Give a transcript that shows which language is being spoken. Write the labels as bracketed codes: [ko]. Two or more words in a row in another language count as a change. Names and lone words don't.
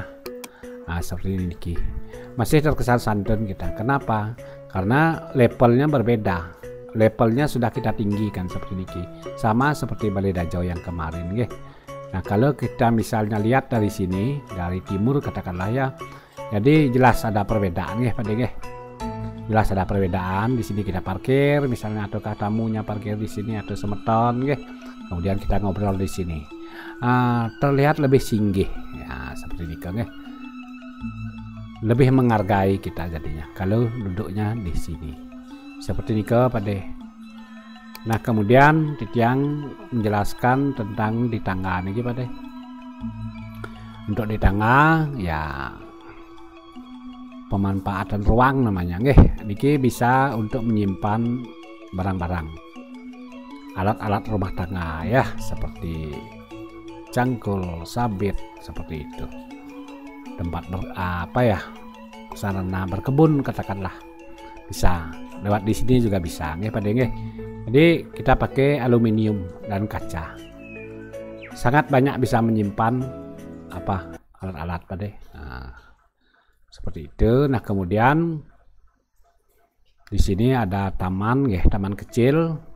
[id] Nah, seperti ini masih terkesan santun kita. Kenapa? Karena levelnya berbeda. Levelnya sudah kita tinggikan seperti ini, sama seperti balai Dajo yang kemarin nggih. Nah kalau kita misalnya lihat dari sini, dari timur katakanlah ya, jadi jelas ada perbedaan [ban] nggih Pade nggih. [id] Jelas ada perbedaan. Di sini kita parkir misalnya, ataukah tamunya parkir di sini atau semeton nggih. Kemudian kita ngobrol di sini, terlihat lebih singgih ya, seperti ini nggih. Lebih menghargai kita jadinya kalau duduknya di sini seperti ini Pade. Nah kemudian Titiang menjelaskan tentang di tangga ini Pade. Untuk di tangga ya pemanfaatan ruang namanya nggih. Niki bisa untuk menyimpan barang-barang, alat-alat rumah tangga ya, seperti cangkul, sabit seperti itu. Tempat sarana berkebun katakanlah bisa lewat di sini juga bisa [ban] nggih Pade nggih. [id] Jadi kita pakai aluminium dan kaca, sangat banyak bisa menyimpan alat-alat Pade. Seperti itu. Nah kemudian di sini ada taman nggih, taman kecil.